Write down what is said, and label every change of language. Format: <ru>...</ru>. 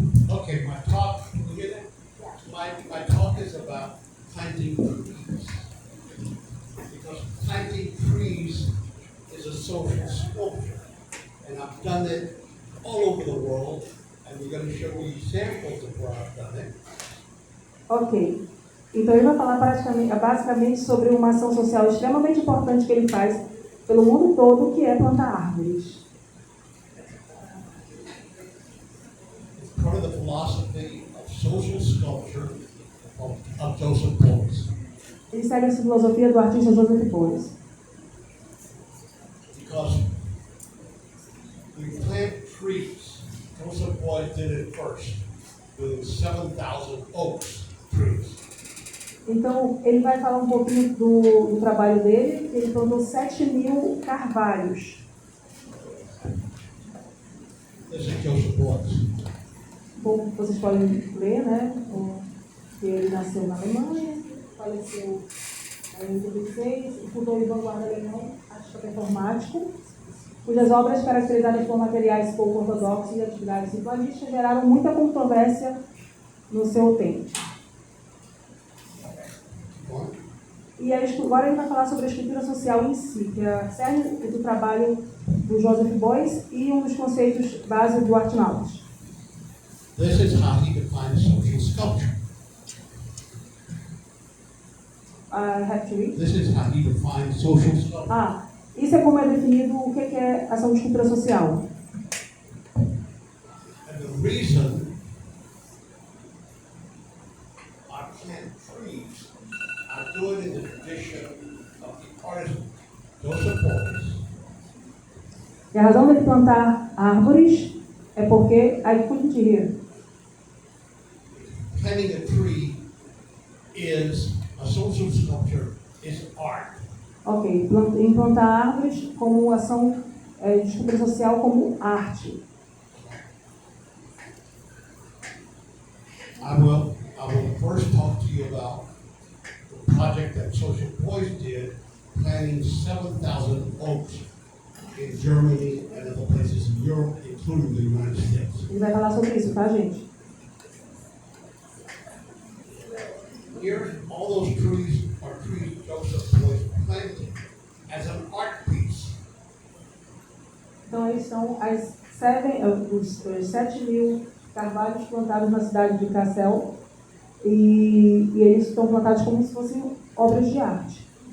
<en>Okay, my talk, can you hear that? My talk is about planting trees. Because planting trees is a social sculpture. And I've done it all over the world, and we're going to show you examples of where I've done it. Ok.</en> <pt>Então ele vai falar basicamente sobre uma ação social extremamente importante que ele faz pelo mundo todo, que é plantar árvores.</pt> <en>Part of the philosophy of social sculpture of Joseph Beuys.</en> <pt>Ele segue essa filosofia do artista Joseph Beuys.</pt> <en>Because we plant trees. Joseph Beuys did it first, with 7,000 oaks trees.</en> <pt>Então, ele vai falar um pouquinho do trabalho dele, que ele plantou 7.000 carvalhos.</pt> <en>This is Joseph Beuys.</en> <pt>Bom, vocês podem ler, né? Que ele nasceu na Alemanha, faleceu em 86, fundou o Vanguarda Alemão, artista performático, cujas obras, caracterizadas por materiais pouco ortodoxos e atividades ritualísticas, geraram muita controvérsia no seu tempo. E agora ele vai falar sobre a escultura social em si, que é a série do trabalho do Joseph Beuys e um dos conceitos base do Artnautas.</pt> <en>This is how he defines social sculpture. I have to read. This is how he defines social sculpture.</en> <pt>Isso é como é definido o que é ação de escultura social.</pt> <en>And the reason I plant trees, I do it in the tradition of the artist Joseph Beuys.</en> <pt>E a razão dele plantar árvores é porque</pt> <en>I couldn't hear. Planting a tree is a social sculpture, is art.</en> <pt>Ok, implantar árvores como ação de escultura social, como arte.</pt> <en>I will first talk to you about the project that Social Beuys did, planting 7,000 oaks in Germany and other places in Europe, including the United States.</en> <pt>Ele vai falar sobre isso, tá, gente?</pt> <en>Here, all those trees are trees Joseph Beuys planted as an art piece.</en> <pt>Então, esses são os 7.000 carvalhos plantados na cidade de Kassel e eles estão plantados como se fossem obras de arte.</pt>